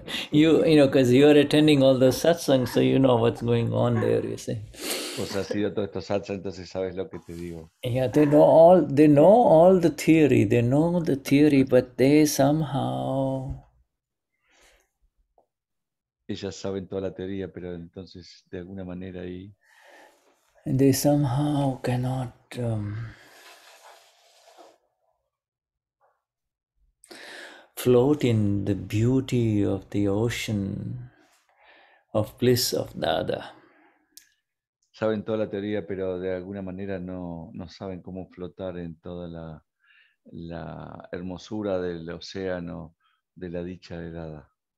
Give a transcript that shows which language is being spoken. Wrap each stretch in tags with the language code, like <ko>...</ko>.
<en>You know, because you are attending all the satsangs, so you know what's going on there, you see.</en> <es>Pues has ido a todos estos satsangs, entonces sabes lo que te digo.</es> <en>Yeah, they know all the theory, but they somehow...</en> <es>Ellas saben toda la teoría, pero entonces de alguna manera ahí...</es> <en>They somehow cannot... float in the beauty of the ocean of bliss of Dada.</en> <es>Saben toda la teoría, pero de alguna manera no saben cómo flotar en toda la hermosura del océano de la dicha de Dada.</es>